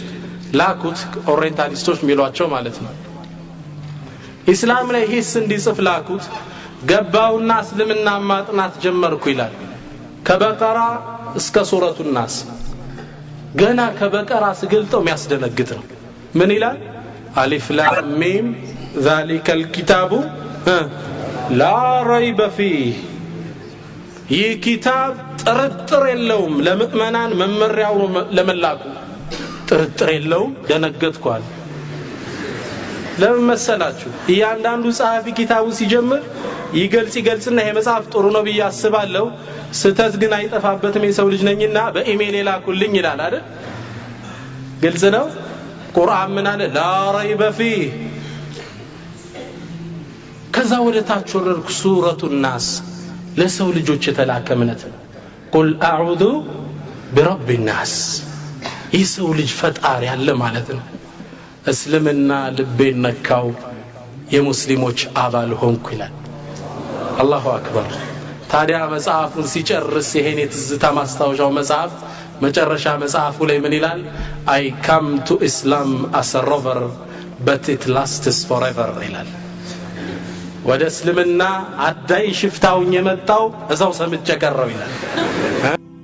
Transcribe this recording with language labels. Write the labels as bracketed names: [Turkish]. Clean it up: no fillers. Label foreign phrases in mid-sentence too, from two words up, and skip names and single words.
[Amharic] ላኩት ኦሪየንታሊስቶች የሚሏቸው ማለት ነው ኢስላም ላይ ሂስ እንዲጽፍ ላኩት ገባውና እስልምና ማጥናት ጀመርኩ ይላል ከበቀራ እስከ ሱረቱ الناس ገና ከበቀራ ስገልጠው የሚያስደነግጥ ነው ምን ይላል [Arabic] ألف لام ميم ذلك الكتاب لا ريب فيه [Amharic] ይህ ኪታብ ጥርጥር የለውም ለምእመናን መመሪያው ለመላኩ ጥርጥር የለውም ደነገጥኳል ለምን መሰላችሁ እያንዳንዱ ጻፊ ኪታቡ ሲጀምር ይገልጽና ይሄ መጽሐፍ ጥሩ ነው ብዬ አስባለሁ ስተት ግን አይጠፋበትም የሰው ልጅ ነኝና በኢሜል ላኩልኝ ይላል አይደል ግልጽ ነው ቁርአን ምን አለ [Arabic] لا ريب فيه [Amharic] ከዛ ወደ ታች ወረድኩ ሱረቱ الناس ለሰው ልጆች የተላከምነት [Arabic] قل أعوذ برب الناس [Amharic] የሰው ልጅ ፈጣሪ ያለ ማለት ነው እስልምና ልቤን ነካው የሙስሊሞች አባል ሆንኩ ይላል [Arabic] الله أكبر [Amharic] ታዲያ መጽሐፉን ሲጨርስ ይሄን የትዝታ ማስታወሻው መጽሐፍ መጨረሻ መጽሐፉ ላይ ምን ይላል [English] I come to Islam as a rover but it lasts forever [Amharic] ይላል ወደ እስልምና አዳይ ሽፍታውኝ የመጣው እዛው ሰምቼ ቀረው ይላል